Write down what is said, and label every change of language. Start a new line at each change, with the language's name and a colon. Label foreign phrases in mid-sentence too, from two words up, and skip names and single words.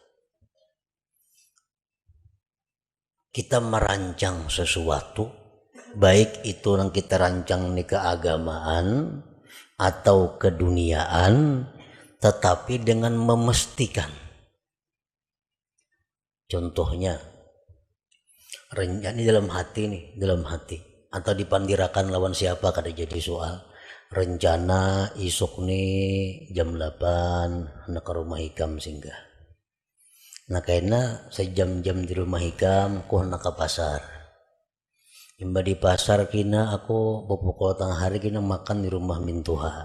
Indonesian: Kita merancang sesuatu, baik itu yang kita rancang ini keagamaan atau keduniaan, tetapi dengan memastikan. Contohnya, ini dalam hati nih, dalam hati.
Banjar: Atau dipandirakan lawan siapa kada jadi soal. Rencana isuk nih jam 8 nak ke rumah Hikam singgah. Nah kayaknya sejam-jam di rumah Hikam aku nak ke pasar. Imba di pasar kina aku pokok tengah hari kina makan di rumah Mintuha.